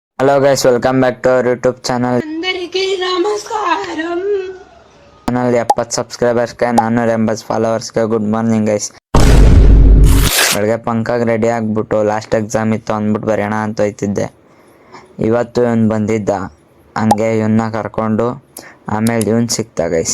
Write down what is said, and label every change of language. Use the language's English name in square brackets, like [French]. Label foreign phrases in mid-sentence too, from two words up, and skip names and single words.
[English] Hello guys, welcome back to our YouTube channel. [Telugu] అందరికీ నమస్కారం. [Kannada] ಚಾನಲ್ 70 ಸಬ್ಸ್ಕ್ರೈಬರ್ಸ್ಗೆ 480 ಫಾಲೋವರ್ಸ್ಗೆ [English] good morning guys. [Kannada] ಬೆಳಗ್ಗೆ ಪಂಕಾಗಿ ರೆಡಿ ಆಗಿಬಿಟ್ಟು [English] last exam [Kannada] ಇತ್ತು ಅಂದ್ಬಿಟ್ಟು ಬರೆಯೋಣ ಅಂತ ಹೋಯ್ತಿದ್ದೆ. ಇವತ್ತು ಇವನು ಬಂದಿದ್ದ, ಹಂಗೆ ಇವನ್ನ ಕರ್ಕೊಂಡು ಆಮೇಲೆ ಇವನ್ ಸಿಕ್ತ ಗೈಸ್.